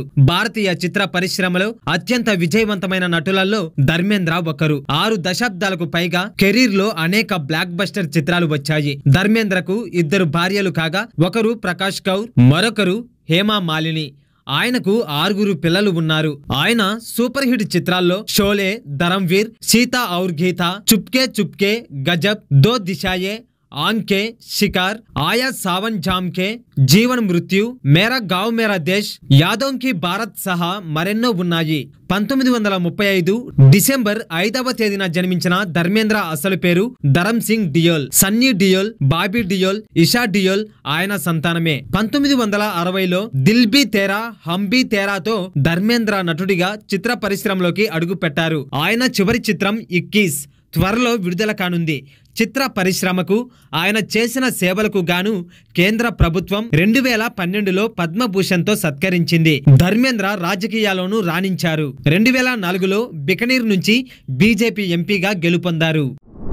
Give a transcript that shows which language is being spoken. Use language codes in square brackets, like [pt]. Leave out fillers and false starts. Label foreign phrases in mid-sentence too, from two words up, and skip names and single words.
[te] భారతీయ చిత్ర పరిశ్రమలో అత్యంత విజయవంతమైన నటులలో ధర్మేంద్ర ఒకరు. 6 దశాబ్దాలకు పైగా కెరీర్ లో అనేక [en] blockbuster [te] చిత్రాలు వచ్చాయి. ధర్మేంద్రకు 2 భార్యలు కాగా, ఒకరు ప్రకాష్ కౌర్, మరొకరు హేమా మాలిని. ఆయనకు 6 పిల్లలు ఉన్నారు. ఆయన [en] super hit [te] చిత్రాల్లో షోలే, ధరమ్వీర్, సీతా ఔర్ గీతా, చుప్కే చుప్కే, గజబ్, దో దిశాయే, ఆంకే, షికార్, ఆయా సావన్ జామ్కే, జీవన్ మృత్యు, మేరా గావ్ మేరా దేశ్, యాదవ్ కి భారత్ సహా మరెన్నో ఉన్నాయి. 1935 డిసెంబర్ 5వ తేదీన జన్మించిన ధర్మేంద్ర అసలు పేరు ధరమ్ సింగ్ డియోల్. సన్నీ డియోల్, బాబీ డియోల్, ఇషా డియోల్ ఆయన సంతానమే. 1960లో దిల్ బీ తేరా హమ్ బీ తేరాతో ధర్మేంద్ర నటుడిగా చిత్ర పరిశ్రమలోకి అడుగు పెట్టారు. ఆయన చివరి చిత్రం 21 త్వరలో విడుదల కానుంది. చిత్ర పరిశ్రమకు ఆయన చేసిన సేవలకు గాను కేంద్ర ప్రభుత్వం 2012లో పద్మభూషణ్తో సత్కరించింది. ధర్మేంద్ర రాజకీయాల్లోనూ రాణించారు. 2004లో బికనీర్ నుంచి బీజేపీ ఎంపీగా గెలుపొందారు.